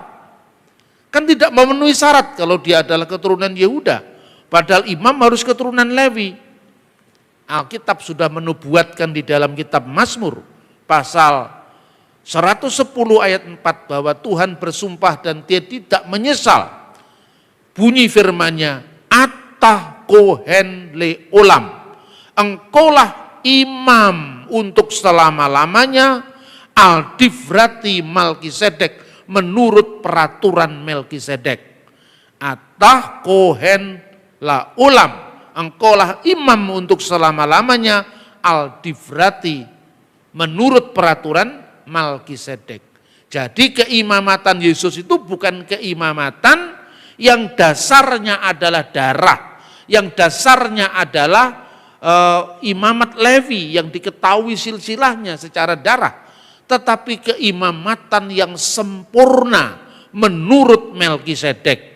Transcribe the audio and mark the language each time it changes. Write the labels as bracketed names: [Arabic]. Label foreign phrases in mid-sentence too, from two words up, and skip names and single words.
[Indonesian] Kan tidak memenuhi syarat kalau dia adalah keturunan Yehuda. Padahal imam harus keturunan Lewi. Alkitab sudah menubuatkan di dalam kitab Mazmur pasal 110 ayat 4 bahwa Tuhan bersumpah dan dia tidak menyesal. Bunyi firman-Nya, [Hebrew] אתה כהן לעולם, [Indonesian] engkaulah imam untuk selama-lamanya, [Hebrew] על דברתי [Indonesian] Melkisedek, menurut peraturan Melkisedek. [Hebrew] אתה כהן לעולם, [Indonesian] engkaulah imam untuk selama-lamanya, [Hebrew] על דברתי, [Indonesian] menurut peraturan Melkisedek. Jadi keimamatan Yesus itu bukan keimamatan yang dasarnya adalah darah, yang dasarnya adalah imamat Levi yang diketahui silsilahnya secara darah, tetapi keimamatan yang sempurna menurut Melkisedek.